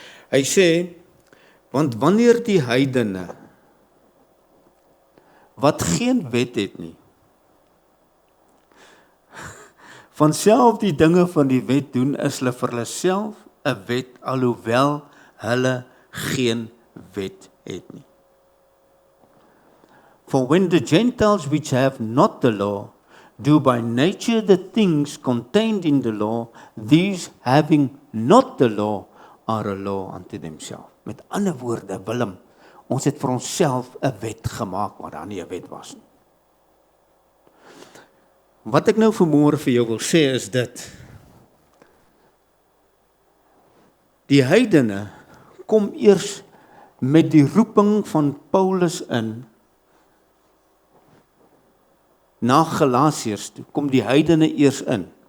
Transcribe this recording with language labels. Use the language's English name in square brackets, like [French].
[Afrikaans] Hy sê, want wanneer die heidene wat geen wet het nie, van self die dinge van die wet doen, is hulle vir hulle self 'n wet, alhoewel hulle geen wet het nie. [English] For when the Gentiles which have not the law do by nature the things contained in the law, these having not the law are a law unto themselves. [Afrikaans] Met ander woorde, [English] Willem, [Afrikaans] Ons het vir onsself 'n wet gemaak, waar daar nie 'n wet was nie. Wat ek nou vanmôre vir jou wil sê is dit. Die heidene kom eers met die roeping van Paulus in, na Galasiërs toe, kom die heidene eers in.